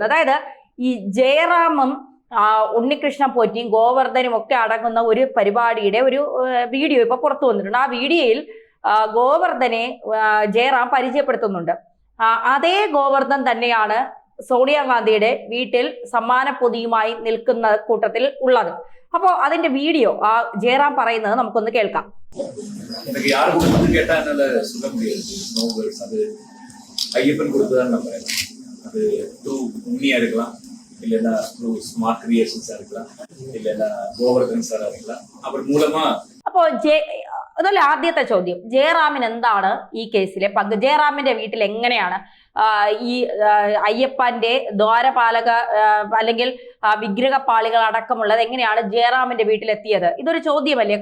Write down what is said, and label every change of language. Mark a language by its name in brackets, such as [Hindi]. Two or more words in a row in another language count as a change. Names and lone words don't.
[Malayalam] അതായത് ഈ ജയറാമും ഉണ്ണികൃഷ്ണൻ പോറ്റിയും ഗോവർദ്ധനും ഒക്കെ അടങ്ങുന്ന ഒരു പരിപാടിയുടെ ഒരു വീഡിയോ ഇപ്പൊ പുറത്തു വന്നിട്ടുണ്ട്. ആ വീഡിയോയിൽ ഗോവർദ്ധനെ ജയറാം പരിചയപ്പെടുത്തുന്നുണ്ട്. അതേ ഗോവർദ്ധൻ തന്നെയാണ് സോണിയാഗാന്ധിയുടെ വീട്ടിൽ സമ്മാന പൊതിയുമായി നിൽക്കുന്ന കൂട്ടത്തിൽ ഉള്ളത്. അപ്പോ അതിന്റെ വീഡിയോ ജയറാം പറയുന്നത് നമുക്കൊന്ന് കേൾക്കാം. [Tamil] ஐயப்பன் கொடுத்ததான் நம்புறேன். அது டூ உண்மையா இருக்கலாம், இல்லைன்னா டூ ஸ்மார்ட் கிரியேஷன்ஸா இருக்கலாம், இல்லைன்னா கோவர்தன் சாரா இருக்கலாம். அவர் மூலமா [Malayalam] അപ്പോ അതല്ല ആദ്യത്തെ ചോദ്യം, ജയറാമിന് എന്താണ് ഈ കേസിലെ പങ്ക്? ജയറാമിന്റെ വീട്ടിൽ എങ്ങനെയാണ് ഈ അയ്യപ്പന്റെ ദ്വാരപാലക അല്ലെങ്കിൽ വിഗ്രഹപാളികൾ അടക്കമുള്ളത് എങ്ങനെയാണ് ജയറാമിന്റെ വീട്ടിലെത്തിയത്? ഇതൊരു ചോദ്യമല്ലേ?